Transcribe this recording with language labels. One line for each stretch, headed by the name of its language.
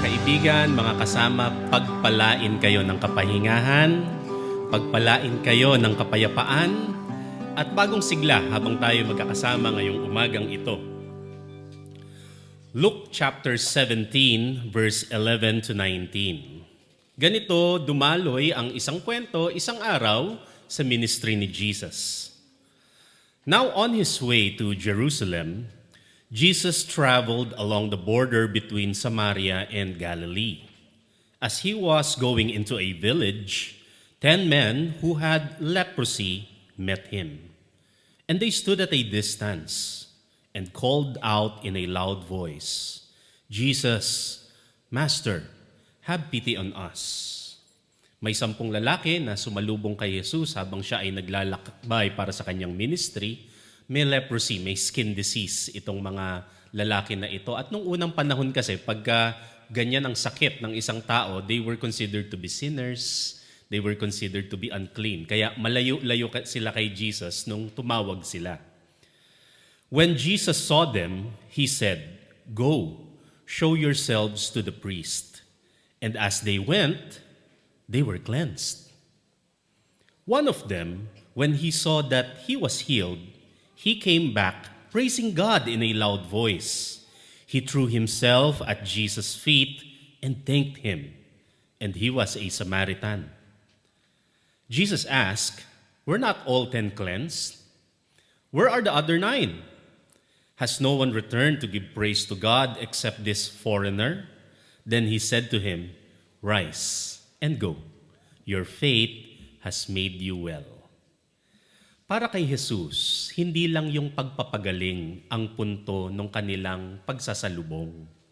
Filipino: kaibigan, mga kasama, pagpalain kayo ng kapahingahan, pagpalain kayo ng kapayapaan, at bagong sigla habang tayo magkakasama ngayong umagang ito.
English: Luke chapter 17, verse 11 to 19.
Filipino: Ganito dumaloy ang isang kwento, isang araw sa ministry ni Jesus.
English: Now on his way to Jerusalem, Jesus traveled along the border between Samaria and Galilee. As he was going into a village, 10 men who had leprosy met him. And they stood at a distance and called out in a loud voice, "Jesus, Master, have pity on us."
Filipino: May 10 lalaki na sumalubong kay Jesus habang siya ay naglalakbay para sa kanyang ministry. May leprosy, may skin disease itong mga lalaki na ito. At nung unang panahon kasi, pagka ganyan ang sakit ng isang tao,
English: they were considered to be sinners, they were considered to be unclean.
Filipino: Kaya malayo-layo sila kay Jesus nung tumawag sila.
English: When Jesus saw them, he said, "Go, show yourselves to the priest." And as they went, they were cleansed. One of them, when he saw that he was healed, he came back, praising God in a loud voice. He threw himself at Jesus' feet and thanked him, and he was a Samaritan. Jesus asked, "Were not all 10 cleansed? Where are the other 9? Has no one returned to give praise to God except this foreigner?" Then he said to him, "Rise and go. Your faith has made you well."
Filipino: Para kay Jesus, hindi lang yung pagpapagaling ang punto ng kanilang pagsasalubong.